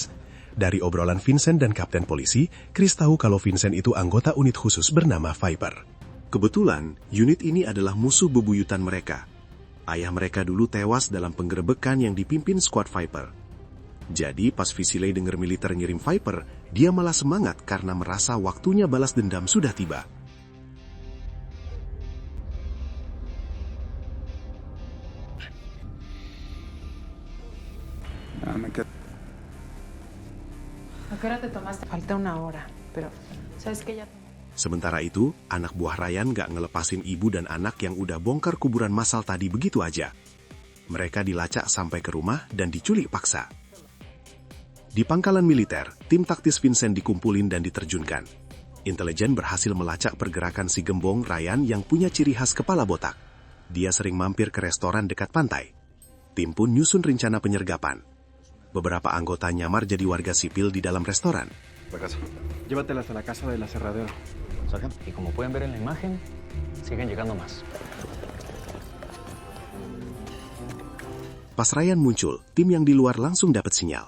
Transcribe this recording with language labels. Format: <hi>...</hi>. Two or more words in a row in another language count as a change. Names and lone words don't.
<id>Dari obrolan Vincent dan kapten polisi, Chris tahu kalau Vincent itu anggota unit khusus bernama Viper. Kebetulan, unit ini adalah musuh bebuyutan mereka. Ayah mereka dulu tewas dalam penggerebekan yang dipimpin skuad Viper. Jadi pas Vicilei dengar militer ngirim Viper, dia malah semangat karena merasa waktunya balas dendam sudah tiba.</id> <es>¿A qué hora te tomaste? Falta una hora, pero ¿sabes qué ya?</es> <id>Sementara itu, anak buah Ryan gak ngelepasin ibu dan anak yang udah bongkar kuburan massal tadi begitu aja. Mereka dilacak sampai ke rumah dan diculik paksa. Di pangkalan militer, tim taktis Vincent dikumpulin dan diterjunkan. Intelijen berhasil melacak pergerakan si gembong Ryan yang punya ciri khas kepala botak. Dia sering mampir ke restoran dekat pantai. Tim pun nyusun rencana penyergapan. Beberapa anggota nyamar jadi warga sipil di dalam restoran.</id> <es>Llévatelas a la casa del aserradero. Sargento. Y como pueden ver en la imagen, siguen llegando más.</es> <id>Pas Ryan muncul, tim yang di luar langsung dapat sinyal.</id>